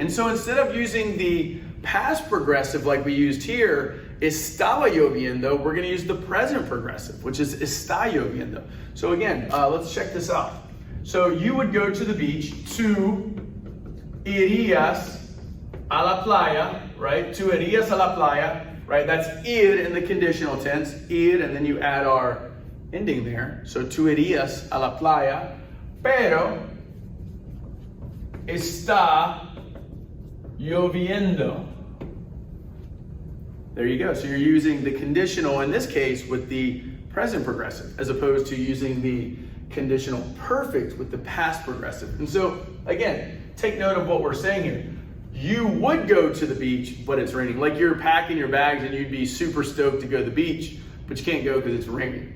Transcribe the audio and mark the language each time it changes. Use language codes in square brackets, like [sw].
[en] And so instead of using the past progressive like we used here, [es] estaba lloviendo, [en] we're going to use the present progressive, which is [es] está lloviendo. [en] So again, let's check this out. So you would go to the beach. [es] Tú irías a la playa, [en] right? [es] Tú irías a la playa, [en] right? That's ir in the conditional tense, ir, and then you add our ending there. So [es] tú irías a la playa, pero está lloviendo. [en] There you go. So you're using the conditional in this case with the present progressive as opposed to using the conditional perfect with the past progressive. And so again, take note of what we're saying here. You would go to the beach, but it's raining. Like you're packing your bags and you'd be super stoked to go to the beach, but you can't go because it's raining.